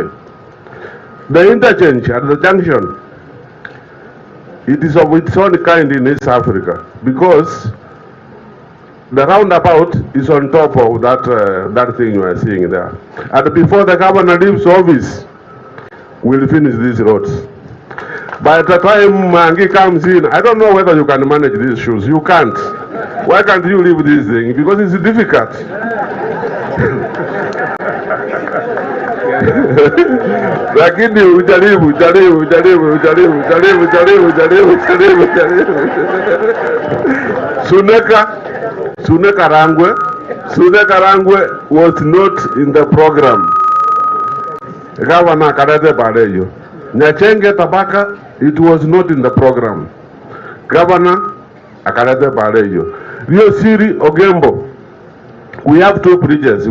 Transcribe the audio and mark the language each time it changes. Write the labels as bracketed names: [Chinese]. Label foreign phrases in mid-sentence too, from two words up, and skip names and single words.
[English] The interchange at the junction, it is of its own kind in East Africa because the roundabout is on top of that thing you are seeing there. And before the governor leaves office, we'll finish these roads. By the time Mangi comes in, I don't know whether you can manage these shoes. You can't. Why can't you leave this thing? Because it's difficult. [Swahili] Lakini ujaribu. [English] Suneka Rangwe was not in the program. Governor Karate Bareyo. Nyachenge Tabaka, it was not in the program. Governor Akarate Bareyo. Rio Siri Ogembo. We have 2 bridges.